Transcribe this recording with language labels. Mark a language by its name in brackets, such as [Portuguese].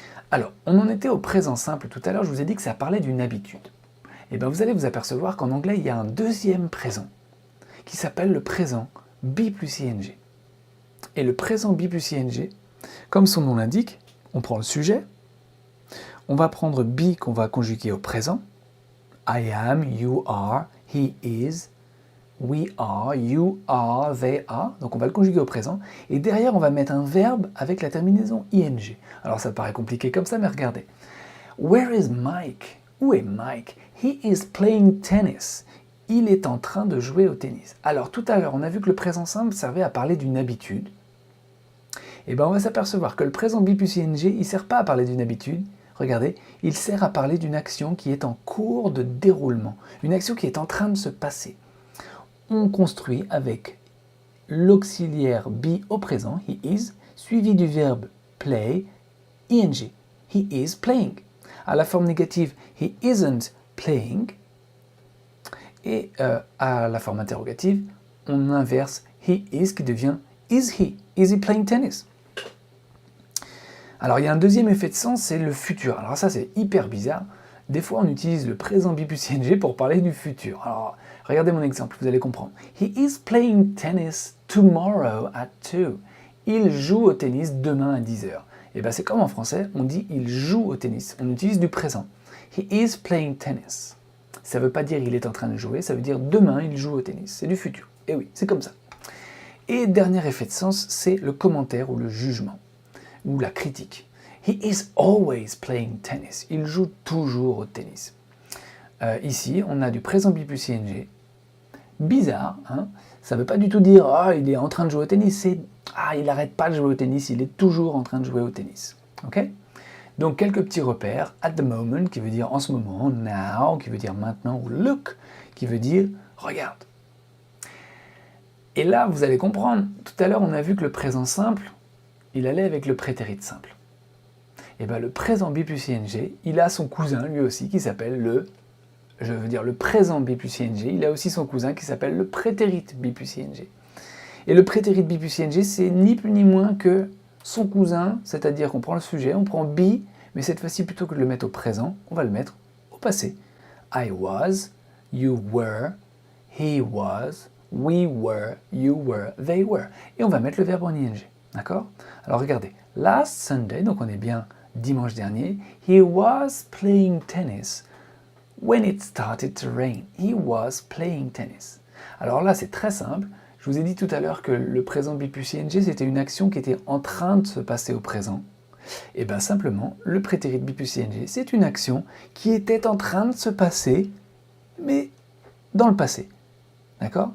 [French] Alors, on en était au présent simple tout à l'heure, je vous ai dit que ça parlait d'une habitude. Et bien vous allez vous apercevoir qu'en anglais, il y a un deuxième présent qui s'appelle le présent be plus ing. Et le présent be plus ing, comme son nom l'indique, on prend le sujet, on va prendre be qu'on va conjuguer au présent. [English] I am, you are, he is, we are, you are, they are. [French] Donc on va le conjuguer au présent. Et derrière, on va mettre un verbe avec la terminaison ing. Alors ça paraît compliqué comme ça, mais regardez. [English] Where is Mike? [French] Où est Mike? [English] He is playing tennis. [French] Il est en train de jouer au tennis. Alors tout à l'heure, on a vu que le présent simple servait à parler d'une habitude. Et bien on va s'apercevoir que le présent be plus ing, il ne sert pas à parler d'une habitude. Regardez, il sert à parler d'une action qui est en cours de déroulement. Une action qui est en train de se passer. On construit avec l'auxiliaire be au présent, [English] he is, [French] suivi du verbe play, ing. [English] He is playing. [French] À la forme négative, [English] he isn't playing. [French] Et à la forme interrogative, on inverse [English] he is [French] qui devient [English] is he? Is he playing tennis? [French] Alors il y a un deuxième effet de sens, c'est le futur. Alors ça c'est hyper bizarre. Des fois on utilise le présent be plus ing pour parler du futur. Alors regardez mon exemple, vous allez comprendre. [English] He is playing tennis tomorrow at 2. [French] Il joue au tennis demain à 10h. Et bien c'est comme en français, on dit il joue au tennis. On utilise du présent. [English] He is playing tennis. [French] Ça ne veut pas dire il est en train de jouer, ça veut dire demain il joue au tennis. C'est du futur. Et oui, c'est comme ça. Et dernier effet de sens, c'est le commentaire ou le jugement, ou la critique. [English] He is always playing tennis. [French] Il joue toujours au tennis. Ici, on a du présent be plus ing. Bizarre, hein? Ça ne veut pas du tout dire « Ah, il est en train de jouer au tennis », c'est « Ah, il n'arrête pas de jouer au tennis, il est toujours en train de jouer au tennis ». Ok? Donc, quelques petits repères. [English] At the moment, [French] qui veut dire en ce moment. Now, qui veut dire maintenant. Ou look, qui veut dire regarde. Et là, vous allez comprendre. Tout à l'heure, on a vu que le présent simple, il allait avec le prétérit simple. Et bien, le présent be plus ing, il a son cousin, lui aussi, qui s'appelle le présent be plus ing, il a aussi son cousin qui s'appelle le prétérit be plus ing. Et le prétérit be plus ing, c'est ni plus ni moins que son cousin, c'est-à-dire qu'on prend le sujet, on prend be, mais cette fois-ci, plutôt que de le mettre au présent, on va le mettre au passé. [English] I was, you were, he was, we were, you were, they were. [French] Et on va mettre le verbe en ing. D'accord? Alors regardez, [English] last Sunday, [French] donc on est bien dimanche dernier, [English] he was playing tennis. When it started to rain, he was playing tennis. [French] Alors là, c'est très simple. Je vous ai dit tout à l'heure que le présent be plus ing, c'était une action qui était en train de se passer au présent. Et bien simplement, le prétérit be plus ing, c'est une action qui était en train de se passer, mais dans le passé. D'accord?